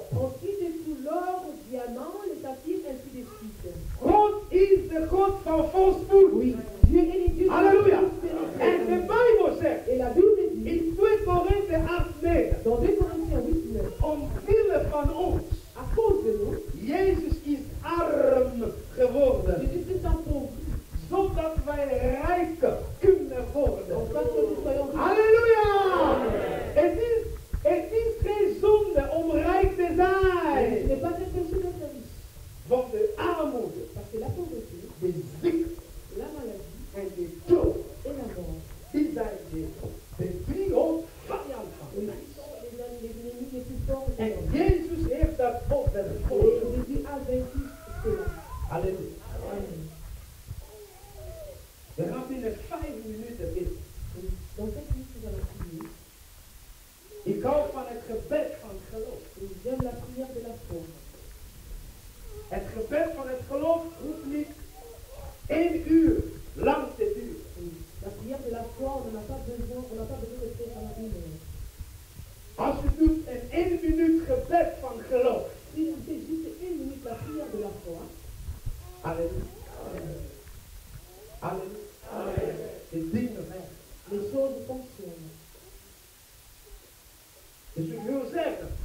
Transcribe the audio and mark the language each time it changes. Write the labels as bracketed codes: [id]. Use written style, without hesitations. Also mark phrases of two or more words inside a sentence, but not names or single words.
[fr] On cite tout l'or, le diamant, les saphirs, ainsi de suite. [nl] God is de God van voorspoed. [fr] Oui, Dieu est le Dieu de la Halleluja. prospérité. [nl] En de Bijbel zegt [fr] Et la Bible dit, [nl] in 2 Korinthe 8:9, [fr] dans 2 Corinthiens 8, 9, [nl] omwille van ons, [fr] à cause de nous, [nl] Jezus is arm geworden, [fr] Jésus est en pauvre. [nl] zodat wij rijk kunnen worden. [fr] En fait, que nous soyons riches. Halleluja! [nl] Het is geen zonde om rijk te [fr] Ce [nl] zijn. [fr] n'est pas un péché d'être riche. [nl] Want de armoede, [fr] Parce que la pauvreté, [nl] de ziekte [fr] la maladie [nl] en de dood, [fr] et la mort, [nl] die zijn de drie hoofdvijanden van [fr] oui, [nl] mij. [fr] sont les ennemis les plus forts de [nl] En [fr] l'homme. [nl] Jezus heeft dat [fr] Et [nl] opgevolgd. [fr] Jésus a vaincu cela. Halleluja. Amen. [nl] We gaan binnen 5 minuten bidden. [fr] Dans 5 minutes, nous allons prier. [nl] Ik hou van het gebed van geloof. [fr] Et j'aime la prière de la foi. [nl] Het gebed van het geloof hoeft niet 1 uur lang te duren. [fr] Oui. La prière de la foi, on n'a pas besoin de faire pendant 1 heure. [nl] Als u doet een 1 minuut gebed van geloof. [fr] Si vous faites juste 1 minute la prière de la foi, Halleluja. Halleluja. [nl] De dingen werken. [fr] les choses fonctionnent. [nl] Dus u wil zeggen,